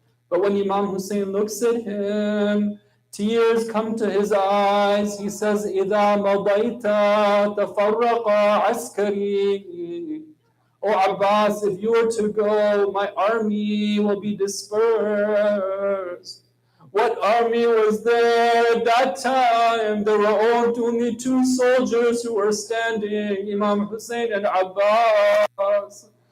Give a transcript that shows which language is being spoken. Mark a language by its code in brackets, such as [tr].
[en] But when Imam Hussein looks at him, tears come to his eyes. He says, [ar] إِذَا مَضَيْتَ تَفَرَّقَ عَسْكَرِي. [en] Oh Abbas, if you were to go, my army will be dispersed. What army was there at that time? There were only two soldiers who were standing, Imam Hussein and Abbas.